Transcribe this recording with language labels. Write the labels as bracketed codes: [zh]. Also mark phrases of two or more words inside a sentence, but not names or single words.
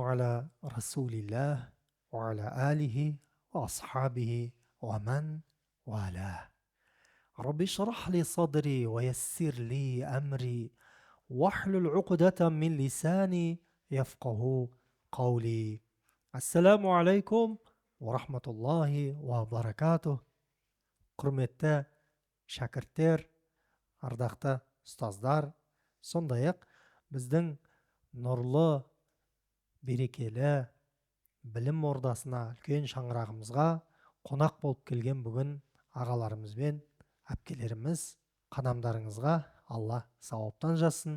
[ar] على رسول الله، وعلى آله وأصحابه ومن والاه. رب اشرح لي صدري ويسر لي أمري، واحلل عقدة من لساني يفقهوا قولي. السلام عليكم ورحمة الله وبركاته. [kk] Құрметті шәкірттер, ардақты ұстаздар, сондай-ақ біздің нұрлы, берекелі білім ордасына, үлкен шаңырағымызға қонақ болып келген бүгін ағаларымыз бен әпкелеріміз, қадамдарыңызға Алла сауаптан жазсын.